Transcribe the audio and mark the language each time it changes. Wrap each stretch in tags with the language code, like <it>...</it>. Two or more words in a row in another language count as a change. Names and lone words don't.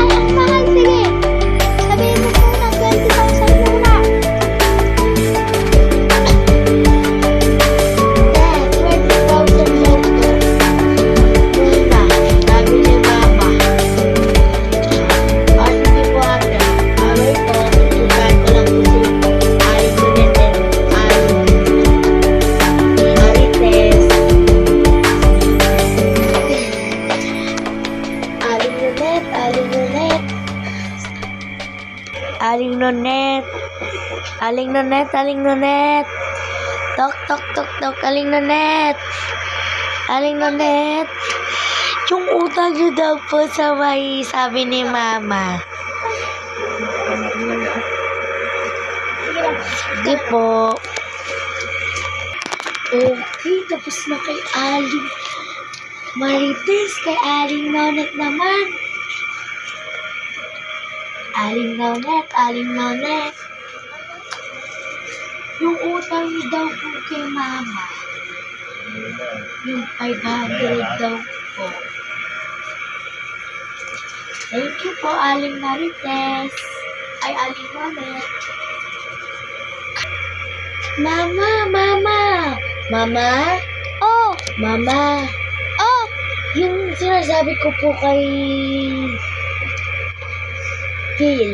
<tl>Ay, ang mahal. Sige. Sabihin mo po na 20,000 muna. Dad, 20,000 lang po. Muna, sabi ni mama. Sige po ate. Wait po, tutukan ko lang po si Aling Lunete. Marites. Aling Lunete, Aling Lunete. Aling Lunete. Aling Lunete, Aling Lunete. Tok, tok, tok, tok, Aling Lunete. Aling Lunete. Yung utang niyo daw po sa may sabi ni mama. Sige po. Okay, tapos na kay Aling Marites, kay Aling Nonet naman. Aling Nonet, Aling Nonet. Yung utang niyo daw po kay mama. Yung 500 daw po.</tl> <en>Thank you</en> <tl>po, Aling Marites. Ay, Aling Nonet. Mama, mama. Mama? Oh, Mama. oh. Yung sinasabi ko po kay Phil.</tl>